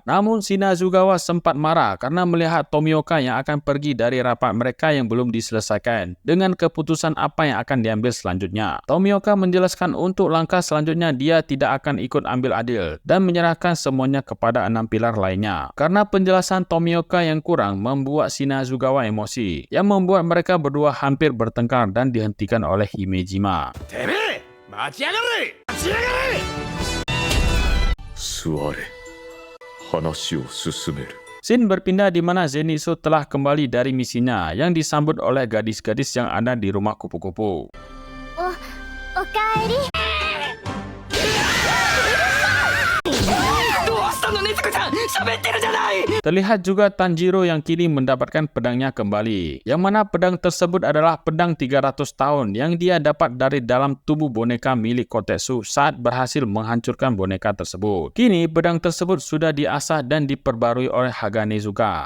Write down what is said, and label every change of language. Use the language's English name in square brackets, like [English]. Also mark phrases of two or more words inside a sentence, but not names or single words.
[Indonesian] Namun Shinazugawa sempat marah karena melihat Tomioka yang akan pergi dari rapat mereka yang belum diselesaikan dengan keputusan apa yang akan diambil selanjutnya. Tomioka menjelaskan untuk langkah selanjutnya dia tidak akan ikut ambil adil dan menyerahkan semuanya kepada 6 pilar lainnya. Karena penjelasan Tomioka yang kurang membuat Shinazugawa emosi, yang membuat mereka berdua hampir bertengkar dan dihentikan oleh Himejima. [Japanese] てめえ待ちやがれ待ちやがれ座れ。話を進める。 [Indonesian] Scene berpindah di mana Zenitsu telah kembali dari misinya yang disambut oleh gadis-gadis yang ada di rumah kupu-kupu. [Japanese] おかえりどうしたのねずこちゃん喋ってるじゃない [Indonesian] Terlihat juga Tanjiro yang kini mendapatkan pedangnya kembali, yang mana pedang tersebut adalah pedang 300 tahun yang dia dapat dari dalam tubuh boneka milik Kotetsu saat berhasil menghancurkan boneka tersebut. Kini pedang tersebut sudah diasah dan diperbarui oleh Haganezuka.